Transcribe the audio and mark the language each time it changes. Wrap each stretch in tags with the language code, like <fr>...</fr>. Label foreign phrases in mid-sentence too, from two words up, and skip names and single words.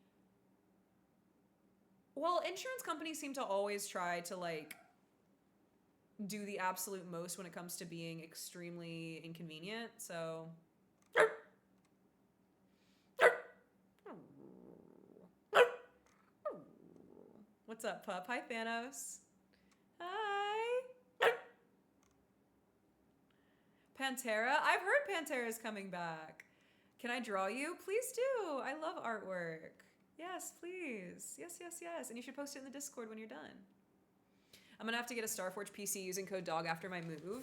<en>Well, insurance companies seem to always try to like do the absolute most when it comes to being extremely inconvenient. So what's up, pup? Hi, Thanos. Hi. Pantera? I've heard Pantera's coming back. Can I draw you? Please do. I love artwork. Yes, please. Yes, yes, yes. And you should post it in the Discord when you're done. I'm gonna have to get a Starforge PC using code DOG after my move.</en>